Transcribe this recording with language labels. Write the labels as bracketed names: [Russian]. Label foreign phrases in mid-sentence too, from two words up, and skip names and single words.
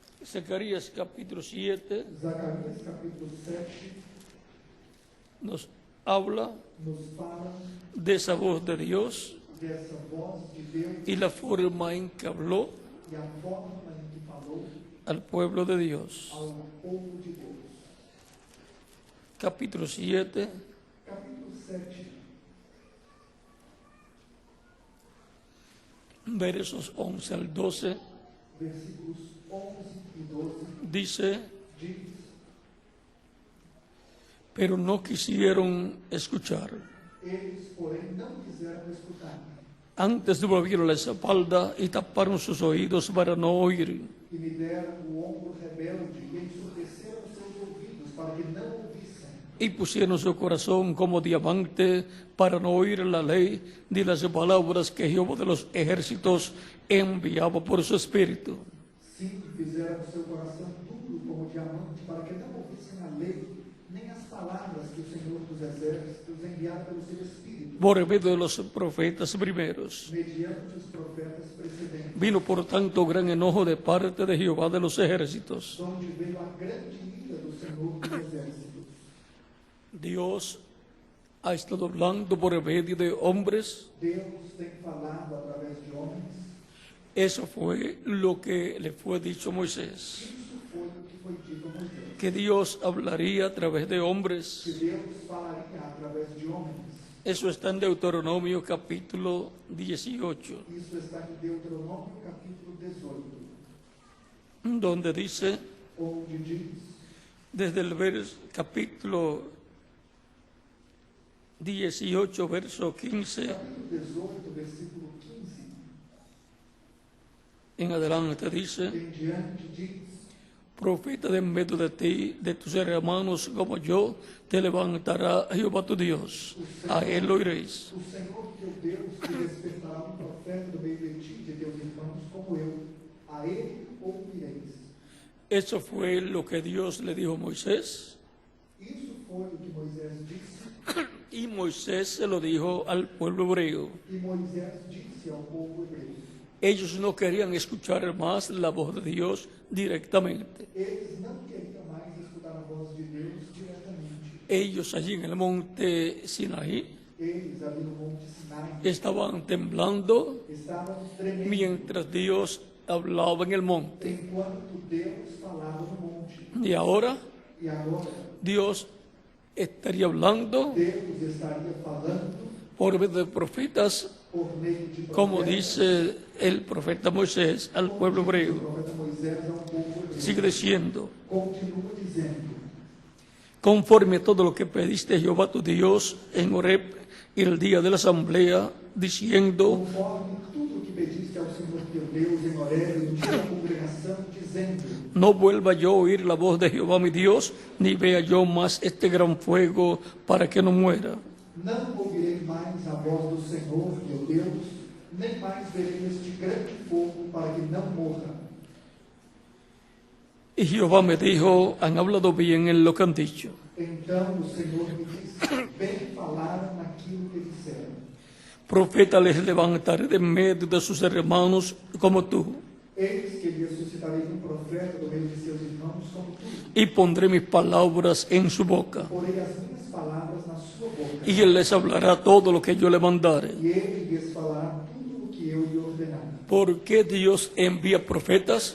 [Spanish] Zacarías capítulo 7, [Portuguese] Zacarias capítulo 7, [Spanish] nos habla [Portuguese] nos fala [Spanish] de esa voz de Dios [Portuguese] dessa voz de Deus [Spanish] y la forma en que habló [Portuguese] e a forma em que falou [Spanish] al pueblo de Dios. [Portuguese] ao povo de Deus. [Spanish] Capítulo 7, [Portuguese] Capítulo 7, [Spanish] versos 11 al 12, [Portuguese] versículos 11 e 12, [Spanish] dice: [Portuguese] diz: [Spanish] pero no quisieron escuchar. [Portuguese] eles, porém, não quiseram escutar, [Spanish] Antes devolvieron la espalda y taparon sus oídos para no oír. [Portuguese] e me deram o ombro rebelde e ensurdeceram seus ouvidos para que não ouvissem, [Spanish] Y pusieron su corazón como diamante para no oír la ley ni las palabras que Jehová de los ejércitos enviaba por su espíritu. [Portuguese] sim, fizeram seu coração duro como diamante para que não ouvissem a lei, nem as palavras que o Senhor dos Exércitos enviara pelo seu Espírito, [Spanish] Por medio de los profetas primeros. [Portuguese] mediante os profetas precedentes, [Spanish] Vino por tanto gran enojo de parte de Jehová de los ejércitos. [Portuguese] donde veio a grande ira do Senhor dos Exércitos. [Spanish] Dios ha estado hablando por medio de hombres. [Portuguese] Deus tem falado através de homens. [Spanish] Eso fue lo que le fue dicho a Moisés, [Portuguese] Isso foi o que foi dito a Moisés, [Spanish] que Dios hablaría a través de [Portuguese] que [Spanish] hombres. [Portuguese] Deus falaria através de homens. [Spanish] Eso está en Deuteronomio capítulo 18, [Portuguese] Isso está em Deuteronômio capítulo 18, [Spanish] donde dice, [Portuguese] onde diz, [Spanish] desde el capítulo 18, verso 15 [Portuguese] capítulo 18, versículo 15, [Spanish] en adelante, dice: [Portuguese] em diante diz: [Spanish] profeta de en medio de ti, de tus hermanos como yo, te levantará Jehová tu Dios. A él oiréis. [Portuguese] o Senhor teu Deus te despertará um profeta do meio de ti, de teus irmãos, como eu. A ele ouvireis. [Spanish] Eso fue lo que Dios le dijo a Moisés, [Portuguese] Isso foi o que Moisés disse, [Spanish] y Moisés se lo dijo al pueblo hebreo. [Portuguese] e Moisés disse ao povo hebreu. [Spanish] Ellos no querían escuchar más la voz de Dios directamente. [Portuguese] Eles não queriam mais escutar a voz de Deus diretamente. [Spanish] Ellos allí en el monte Sinaí [Portuguese] Eles, ali no Monte Sinai, [Spanish] estaban temblando [Portuguese] estavam tremendo [Spanish] mientras Dios hablaba en el monte. [Portuguese] enquanto Deus falava no monte. [Spanish] Y ahora [Portuguese] E agora, [Spanish] Dios estaría hablando [Portuguese] Deus estaria falando [Spanish] por medio de profetas, [Portuguese] por meio de [Spanish] como [Portuguese] profetas, [Spanish] dice el profeta Moisés al pueblo [Portuguese] o [Spanish] hebreo. [Portuguese] profeta Moisés ao povo hebreu. [Spanish] Sigue diciendo: [Portuguese] Continua dizendo: [Spanish] conforme a todo lo que pediste a Jehová tu Dios en Horeb el día de la asamblea, diciendo: [Portuguese] conforme tudo o que pediste ao Senhor teu Deus em Horeb, no dia da congregação, dizendo: [Spanish] no vuelva yo a oír la voz de Jehová mi Dios, ni vea yo más este gran fuego para que no muera. [Portuguese] não ouvirei mais a voz do Senhor teu Deus, nem mais verei este grande fogo para que não morra. [Spanish] Y Jehová me dijo: han hablado bien en lo que han dicho. [Portuguese] Então o Senhor me disse: bem falaram naquilo que disseram. [Spanish] Profeta les levantaré de medio de sus hermanos como tú, [Portuguese] Eis que lhe suscitarei um profeta do meio de seus irmãos como tu, [Spanish] y pondré mis palabras en su boca, [Portuguese] porei as minhas palavras na sua boca, [Spanish] y él les hablará todo lo que yo le mandare. [Portuguese] e ele lhes falará tudo o que eu lhe ordenar. [Spanish] ¿Por qué Dios envía profetas?